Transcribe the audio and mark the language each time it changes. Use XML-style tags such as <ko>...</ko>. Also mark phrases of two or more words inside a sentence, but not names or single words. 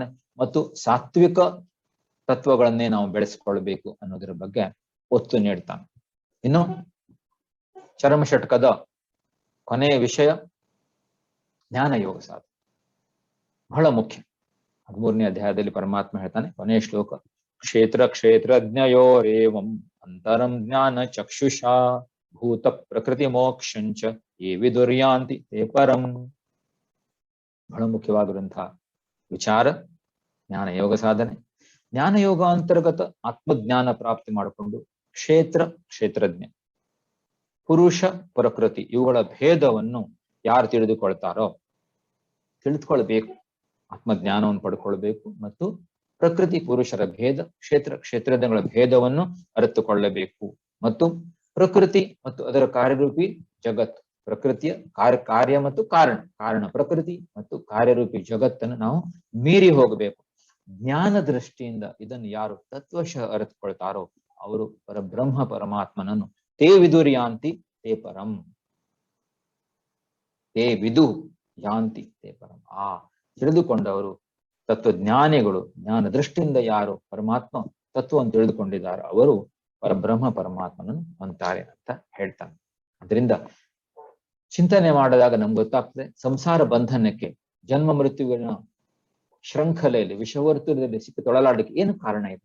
<kn>ಮತ್ತು ಸಾತ್ವಿಕ ತತ್ವಗಳನ್ನೇ ನಾವು ಬೆಳೆಸಿಕೊಳ್ಬೇಕು ಅನ್ನೋದರ ಬಗ್ಗೆ ಒತ್ತು ನೀಡ್ತಾನೆ. ಇನ್ನು ಚರಮಷಟ್ಕದ ಕೊನೆಯ ವಿಷಯ ಜ್ಞಾನ ಯೋಗ ಸಾಧನೆ, ಬಹಳ ಮುಖ್ಯ. 13ನೇ ಅಧ್ಯಾಯದಲ್ಲಿ ಪರಮಾತ್ಮ ಹೇಳ್ತಾನೆ, ಕೊನೆಯ ಶ್ಲೋಕ,</kn> <sa>ಕ್ಷೇತ್ರಜ್ಞಯೋರೇವಂ ಅಂತರಂ ಜ್ಞಾನ ಚಕ್ಷುಷಾ ಭೂತ ಪ್ರಕೃತಿ ಮೋಕ್ಷಂಚ ಯೇ ವಿದುರ್ಯಾಂತಿ ತೇ ಪರಂ.</sa> <kn>ಬಹಳ ಮುಖ್ಯವಾಗಿರುವಂತಹ ವಿಚಾರ ಜ್ಞಾನ ಯೋಗ ಸಾಧನೆ. ಜ್ಞಾನ ಯೋಗ ಅಂತರ್ಗತ ಆತ್ಮಜ್ಞಾನ ಪ್ರಾಪ್ತಿ ಮಾಡಿಕೊಂಡು ಕ್ಷೇತ್ರಜ್ಞ, ಪುರುಷ ಪ್ರಕೃತಿ ಇವುಗಳ ಭೇದವನ್ನು ಯಾರು ತಿಳಿದುಕೊಳ್ಬೇಕು, ಆತ್ಮಜ್ಞಾನವನ್ನು ಪಡ್ಕೊಳ್ಬೇಕು ಮತ್ತು ಪ್ರಕೃತಿ ಪುರುಷರ ಭೇದ, ಕ್ಷೇತ್ರಜ್ಞಗಳ ಭೇದವನ್ನು ಅರಿತುಕೊಳ್ಳಬೇಕು. ಮತ್ತು ಪ್ರಕೃತಿ ಮತ್ತು ಅದರ ಕಾರ್ಯರೂಪಿ ಜಗತ್ತು, ಪ್ರಕೃತಿಯ ಕಾರ್ಯ ಮತ್ತು ಕಾರಣ ಪ್ರಕೃತಿ ಮತ್ತು ಕಾರ್ಯರೂಪಿ ಜಗತ್ತನ್ನು ನಾವು ಮೀರಿ ಹೋಗಬೇಕು. ಜ್ಞಾನ ದೃಷ್ಟಿಯಿಂದ ಇದನ್ನು ಯಾರು ತತ್ವಶಃ ಅರಿತುಕೊಳ್ತಾರೋ ಅವರು ಪರಬ್ರಹ್ಮ ಪರಮಾತ್ಮನನ್ನು</kn> <sa>ತೇ ವಿದುರ್ಯಾಂತಿ ತೇ ಪರಂ, ತೇ ವಿದು ಯಾಂತಿ ತೇ ಪರಂ.</sa> <kn>ತಿಳಿದುಕೊಂಡವರು ತತ್ವಜ್ಞಾನಿಗಳು, ಜ್ಞಾನ ದೃಷ್ಟಿಯಿಂದ ಯಾರು ಪರಮಾತ್ಮ ತತ್ವವನ್ನು ತಿಳಿದುಕೊಂಡಿದ್ದಾರೋ ಅವರು ಪರಬ್ರಹ್ಮ ಪರಮಾತ್ಮನನ್ನು ಅಂತಾರೆ ಅಂತ ಹೇಳ್ತಾನೆ. ಅದರಿಂದ ಚಿಂತನೆ ಮಾಡಿದಾಗ ನಮ್ಗೆ ಗೊತ್ತಾಗ್ತದೆ, ಸಂಸಾರ ಬಂಧನಕ್ಕೆ, ಜನ್ಮ ಮೃತ್ಯುವಿನ ಶೃಂಖಲೆಯಲ್ಲಿ, ವಿಷವರ್ತುಲದಲ್ಲಿ ಸಿಕ್ಕಿ ತೊಳಲಾಡಲಿಕ್ಕೆ ಏನು ಕಾರಣ ಇದೆ?</kn>